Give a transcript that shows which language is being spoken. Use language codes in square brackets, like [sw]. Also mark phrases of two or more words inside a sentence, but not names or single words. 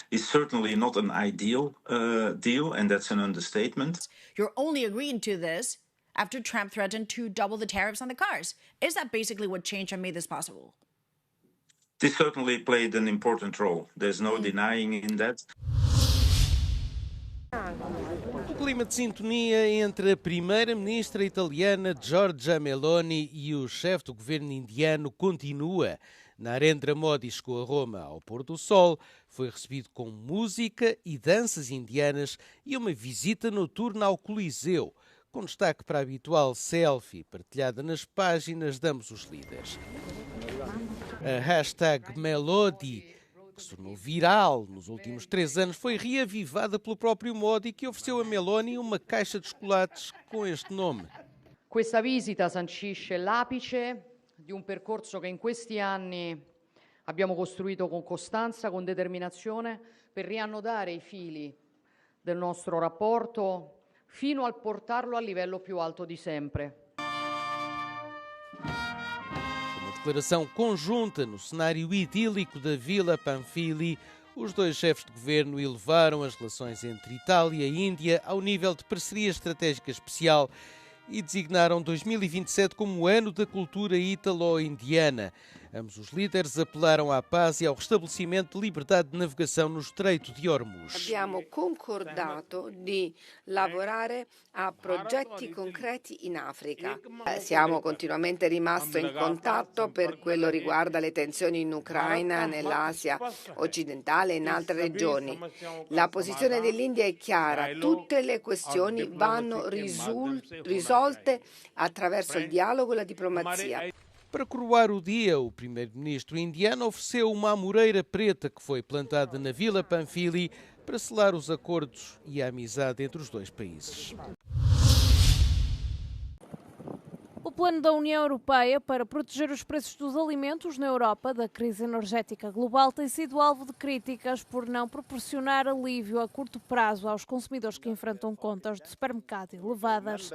[en] It's certainly not an ideal deal, and that's an understatement. You're only agreeing to this after Trump threatened to double the tariffs on the cars. Is that basically what changed and made this possible? This certainly played an important role. There's no denying in that. [pt] O clima de sintonia entre a primeira-ministra italiana Giorgia Meloni e o chefe do governo indiano continua. Narendra Modi chegou a Roma ao pôr do sol, foi recebido com música e danças indianas e uma visita noturna ao Coliseu, com destaque para a habitual selfie partilhada nas páginas de ambos os líderes. A hashtag Melodi, que se tornou viral nos últimos 3 anos, foi reavivada pelo próprio Modi, que ofereceu a Meloni uma caixa de chocolates com este nome. [it] Questa visita sancisce l'apice di un percorso che in questi anni abbiamo costruito con costanza, con determinazione, per riannodare i fili del nostro rapporto fino a portarlo al livello più alto di sempre. [pt] Uma declaração conjunta no cenário idílico da Vila Pamphili, os dois chefes de governo elevaram as relações entre Itália e Índia ao nível de parceria estratégica especial e designaram 2027 como o ano da cultura ítalo-indiana. Ambos os líderes apelaram à paz e ao restabelecimento de liberdade de navegação no Stretto di Hormuz. [it] Abbiamo concordato di lavorare a progetti concreti in Africa. Siamo continuamente rimasti in contatto per quello riguarda le tensioni in Ucraina, nell'Asia occidentale e in altre regioni. La posizione dell'India è chiara, tutte le questioni vanno risolte attraverso il dialogo e la diplomazia. [pt] Para coroar o dia, o primeiro-ministro indiano ofereceu uma amoreira preta que foi plantada na Vila Pamphili para selar os acordos e a amizade entre os dois países. O plano da União Europeia para proteger os preços dos alimentos na Europa da crise energética global tem sido alvo de críticas por não proporcionar alívio a curto prazo aos consumidores que enfrentam contas de supermercado elevadas.